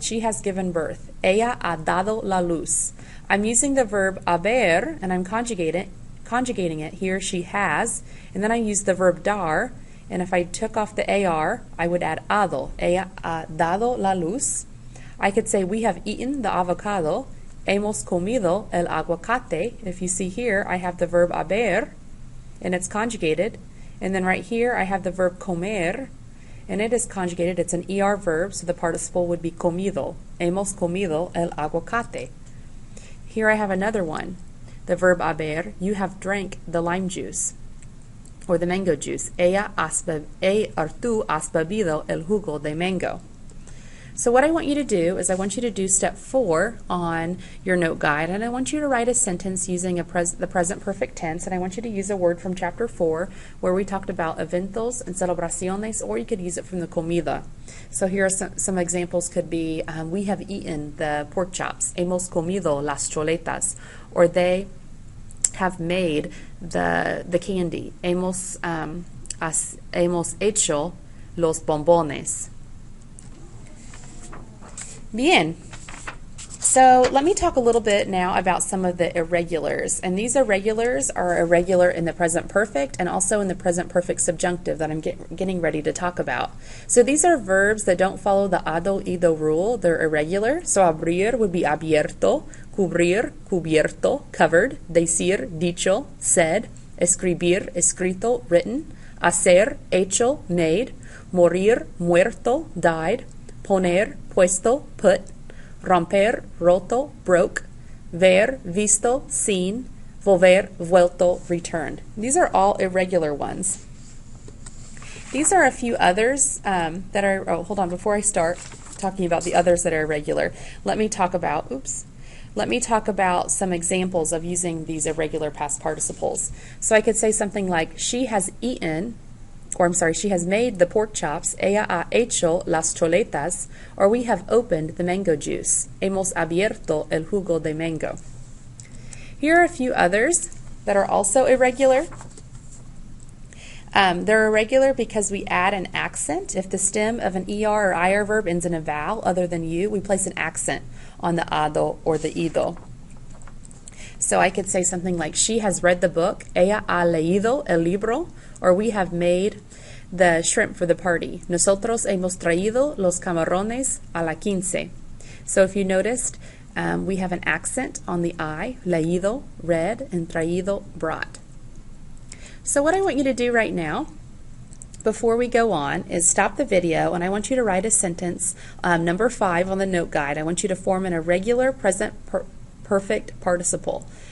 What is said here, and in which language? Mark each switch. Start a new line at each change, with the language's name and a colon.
English: She has given birth.
Spanish: Ella ha dado la luz.
English: I'm using the verb haber, and I'm conjugating it. Here she has, and then I use the verb dar, and if I took off the AR, I would add hado.
Spanish: Ella ha dado la luz.
English: I could say we have eaten the avocado.
Spanish: Hemos comido el aguacate.
English: If you see here, I have the verb haber, and it's conjugated. And then right here, I have the verb comer, and it is conjugated. It's an ER verb, so the participle would be comido.
Spanish: Hemos comido el aguacate.
English: Here I have another one, the verb haber. You have drank the lime juice, or the mango juice.
Spanish: Tú has bebido el jugo de mango.
English: So what I want you to do is I want you to do step 4 on your note guide, and I want you to write a sentence using the present perfect tense, and I want you to use a word from chapter 4 where we talked about eventos and celebraciones, or you could use it from the comida. So here are some examples could be, we have eaten the pork chops.
Spanish: Hemos comido las chuletas.
English: Or they have made the candy.
Spanish: Hemos hecho los bombones. Bien.
English: So let me talk a little bit now about some of the irregulars. And these irregulars are irregular in the present perfect and also in the present perfect subjunctive that I'm getting ready to talk about. So these are verbs that don't follow the hado, ido rule. They're irregular. So abrir would be abierto, cubrir, cubierto, covered, decir, dicho, said, escribir, escrito, written, hacer, hecho, made, morir, muerto, died, poner, puesto, put, romper, roto, broke, ver, visto, seen, volver, vuelto, returned. These are all irregular ones. These are a few others that are, hold on, before I start talking about the others that are irregular, let me talk about some examples of using these irregular past participles. So I could say something like, she has eaten, or I'm sorry, she has made the pork chops.
Spanish: Ella ha hecho las chuletas.
English: Or we have opened the mango juice.
Spanish: Hemos abierto el jugo de mango.
English: Here are a few others that are also irregular. They're irregular because we add an accent. If the stem of an ER or IR verb ends in a vowel other than U, we place an accent on the hado or the ido. So I could say something like, she has read the book,
Spanish: ella ha leído el libro,
English: or we have made the shrimp for the party.
Spanish: Nosotros hemos traído los camarones a la quince.
English: So if you noticed, we have an accent on the I, leído, read, and traído, brought. So what I want you to do right now, before we go on, is stop the video, and I want you to write a sentence, number 5 on the note guide. I want you to form an irregular present perfect participle.